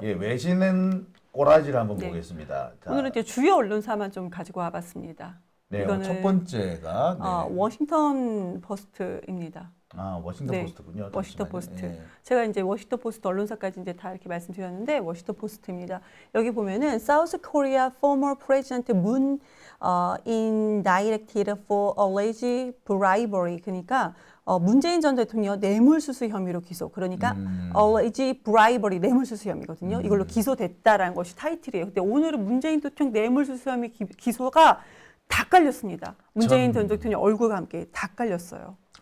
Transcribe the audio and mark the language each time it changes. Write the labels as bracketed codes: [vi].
[ko] 예, 외신은 꼬라지를 한번 네. 보겠습니다. 자, 오늘은 이제 주요 언론사만 좀 가지고 와봤습니다. 네, 이거는 첫 번째가 네. 워싱턴 포스트입니다. 워싱턴 네, 포스트군요. 워싱턴 잠시만요. 포스트. 예. 제가 이제 워싱턴 포스트 언론사까지 이제 다 이렇게 말씀드렸는데 워싱턴 포스트입니다. 여기 보면은 [en] South Korea former President Moon indicted for alleged bribery. [ko] 그러니까 문재인 전 대통령 뇌물수수 혐의로 기소. 그러니까 [en] alleged bribery [ko] 뇌물수수 혐의거든요. 이걸로 기소됐다라는 것이 타이틀이에요. 근데 오늘은 문재인 대통령 뇌물수수 혐의 기소가 다 깔렸습니다. 문재인 전 대통령 얼굴과 함께 다 깔렸어요.